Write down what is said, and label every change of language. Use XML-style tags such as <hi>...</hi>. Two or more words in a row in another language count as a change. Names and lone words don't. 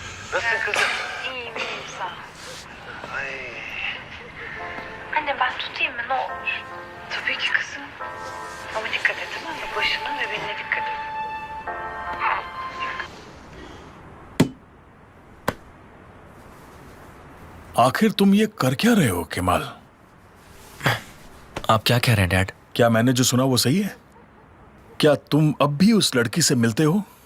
<tr>Nasılsın kızım? İyiyim iyiyim sağ ol. Ay. Anne ben tutayım mı ne olur? Tabii ki kızım. Ama dikkat et tamam mı? Başına ve beline dikkat et.</tr> <hi>आखिर तुम ये कर क्या रहे हो केमाल? आप क्या कह रहे हैं डैड? क्या मैंने जो सुना वो सही है? क्या तुम अब भी उस लड़की से मिलते हो?</hi>